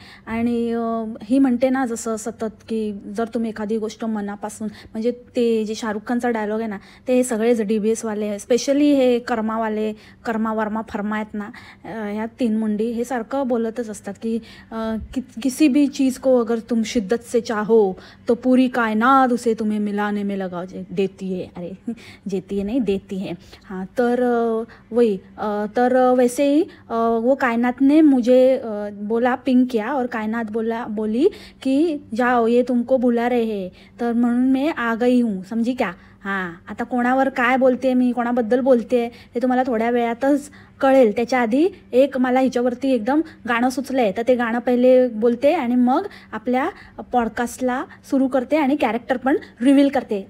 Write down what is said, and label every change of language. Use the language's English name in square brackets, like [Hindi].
[Marathi] आणि ही म्हणते ना जसं सतत की जर तुम्ही एखादी गोष्ट मनापासून, म्हणजे ते जे शाहरुख खानचा डायलॉग आहे ना, ते सगळेच DBS वाले, स्पेशली हे कर्मावाले, कर्मा वर्मा फरमा आहेत ना, ह्या तीन मुंडी हे सारखं बोलतच असतात की [Hindi] किसी भी चीज़ को अगर तुम शिद्दत से चाहो तो पूरी कायनात उसे तुम्हें मिलाने में लगा देती है, [Marathi] अरे जेती है नहीं देती है. [Hindi] हाँ, तर वही तर वैसे ही वो कायनात ने मुझे बोला, पिंग किया, और कायनात बोली कि जाओ ये तुमको बुला रहे हैं, [Marathi] तर म्हणून [Hindi] मैं आ गई हूँ, समझी क्या. [Marathi] हां, आता कोणावर काय बोलते मी, कोणाबद्दल बोलते ते तुम्हाला थोड्या वेळातच कळेल. त्याच्या आधी एक मला हिच्यावरती एकदम गाणं सुचलं आहे, तर ते गाणं पहिले बोलते आणि मग आपल्या पॉडकास्टला सुरू करते आणि कॅरेक्टर पण रिव्हील करते.